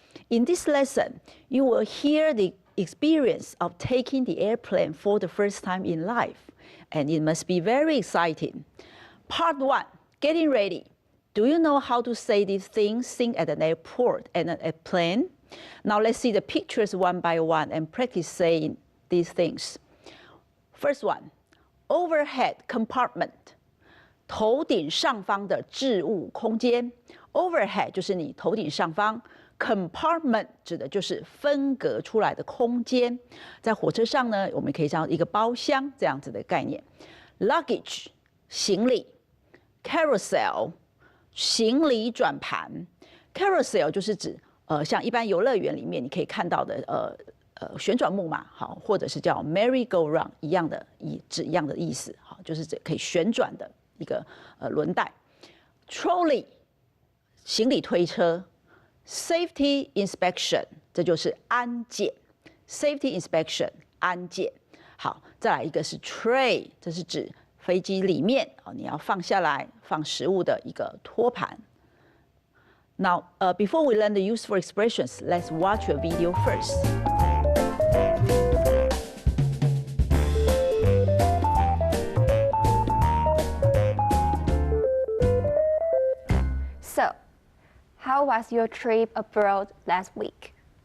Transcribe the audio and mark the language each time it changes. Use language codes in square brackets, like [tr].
[en] In this lesson, you will hear the experience of taking the airplane for the first time in life, and it must be very exciting. Part 1, getting ready. Do you know how to say these things seen at an airport and an airplane? Now let's see the pictures one by one and practice saying these things. First one, overhead compartment. [zh] 头顶上方的置物空间 ，overhead 就是你头顶上方 ，compartment 指的就是分隔出来的空间。在火车上呢，我们可以叫一个包厢这样子的概念。 luggage 行李 ，carousel 行李转盘 ，carousel 就是指像一般游乐园里面你可以看到的旋转木马，好，或者是叫 merry-go-round 一样的指一样的意思，好，就是这可以旋转的。一个轮带 ，trolley 行李推车 ，safety inspection 这就是安检 ，safety inspection 安检。好，再来一个是 tray， 这是指飞机里面你要放下来放食物的一个托盘。 [en] Now, before we learn the useful expressions, let's watch a video first. So, how was your trip abroad last week?